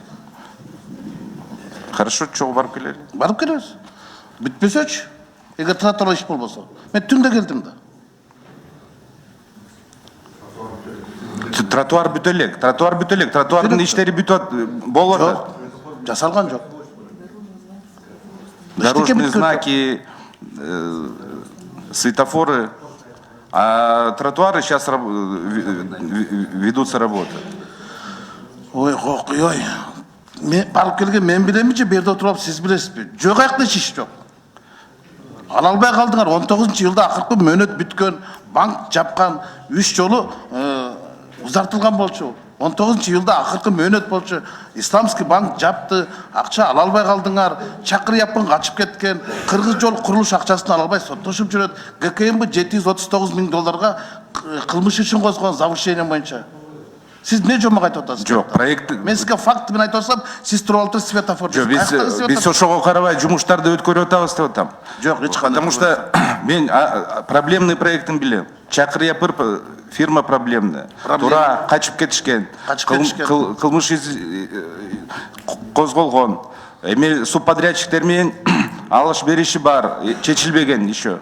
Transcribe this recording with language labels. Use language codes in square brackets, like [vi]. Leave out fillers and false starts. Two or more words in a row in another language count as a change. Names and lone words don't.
[ky] Хорошо, чогуу барып келели? Барып келебиз. Бүтпөсөчү, эгер тротуар иш болбосо. Мен түндө келдим да. Тротуар бүтө элек. Тротуардын иштери бүтөт, болуп атат. Жасалган жок. [ru] Дорожные знаки, светофоры, а тротуары сейчас ведутся работы. Ой, ой. [ky] Мен барып келген мен билеминчи, берде отуруп сиз билесизби? Жок аякта иш жок. Ала албай калдыңар. 19-жылда акыркы мөөнөт бүткөн, банк жапкан 3 жолу узартылган болчу. 19-жылда акыркы мөөнөт болчу. Исламский банк жапты, акча ала албай калдыңар. Чакыр япын качып кеткен. Кыргыз жол курулуш акчасын ала албай соттошуп жүрөт. ГКМБ 739 000 долларга кылмыш үчүн козгон завышение боюнча. Сиз не жомок айтып атасыз? Жок, проект. Мен сизге факт менен айтып атсам, сиз туруп алып светофор. Жок, биз ошого карабай жумуштарды өткөрүп атабыз деп атам. Жок, эч кандай. [ru] Потому что [ky] мен проблемный проектин билем. Чакыр япыр фирма проблемный. Тура качып кетишкен. Кылмыш козголгон. Эми субподрядчиктер менен алыш бериши бар, чечилбеген еще.